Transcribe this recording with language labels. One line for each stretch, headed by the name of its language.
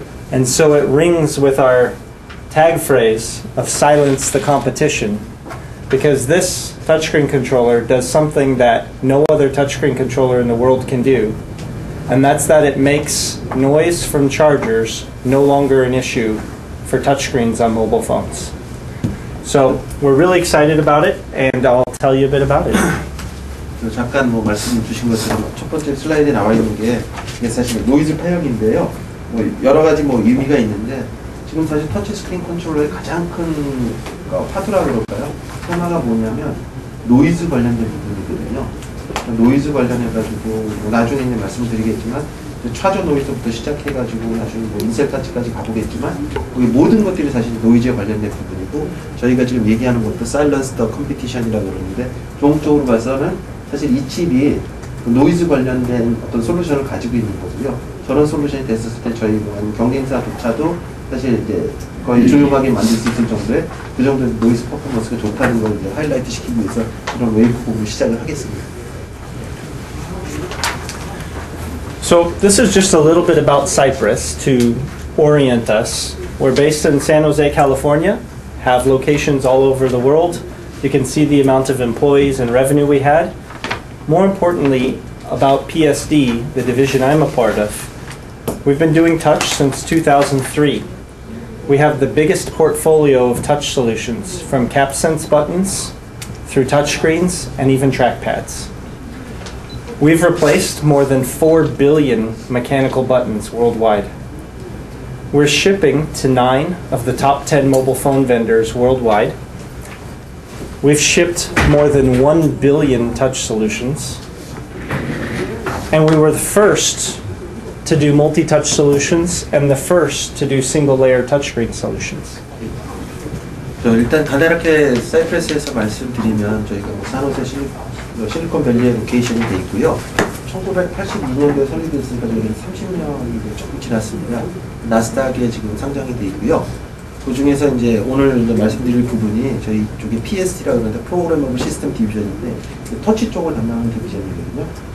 English: And so it rings with our tag phrase of silence the competition, because this touchscreen controller does something that no other touchscreen controller in the world can do, and that's that it makes noise from chargers no longer an issue for touchscreens on mobile phones. So we're really excited about it, and I'll tell you a bit about it.
Korean: 잠깐 말씀 주신 것처럼 첫 번째 슬라이드에 나와 있는 게 이게 사실 노이즈 패역인데요. 여러 가지 의미가 있는데, 지금 사실 터치 스크린 컨트롤러의 가장 큰 화두라 그럴까요? 테마가 뭐냐면 노이즈 관련된 부분이거든요. 노이즈 관련해가지고 나중에 이제 말씀드리겠지만, 차저 노이즈부터 시작해가지고 나중에 인셀 타치까지 가보겠지만, 모든 것들이 사실 노이즈에 관련된 부분이고, 저희가 지금 얘기하는 것도 사일런스 더 컴피티션이라고 그러는데, 종적으로 봐서는 사실 이 칩이 노이즈 관련된 어떤 솔루션을 가지고 있는 거고요. 저런 솔루션이 됐었을 때 저희 경쟁사조차도 사실 이제 거의 조용하게 만들 수 있을 정도의 그 정도의 노이즈 퍼포먼스가 좋다는 걸 이제 하이라이트 시키기 위해서 그런 웨이브 부분을 시작을 하겠습니다.
English: So this is just a little bit about Cypress to orient us. We're based in San Jose, California, have locations all over the world. You can see the amount of employees and revenue we had. More importantly, about PSD, the division I'm a part of, we've been doing touch since 2003. We have the biggest portfolio of touch solutions, from CapSense buttons through touchscreens and even trackpads. We've replaced more than 4 billion mechanical buttons worldwide. We're shipping to 9 of the top 10 mobile phone vendors worldwide. We've shipped more than 1 billion touch solutions. And we were the first to do multi-touch solutions and the first to do single-layer touchscreen solutions.
Korean: 일단 간단하게 사이프레스에서 말씀드리면, 저희가 산호세 실리콘밸리에 로케이션이 돼 있고요. 1982년도에 설립됐으니까 저희는 30년이 조금 지났습니다. 나스닥에 지금 상장이 돼 있고요. 그 중에서 이제 오늘 이제 말씀드릴 부분이 저희 쪽에 PSD라고 하는데 프로그래머블 시스템 디비전인데, 터치 쪽을 담당하는 디비전이거든요.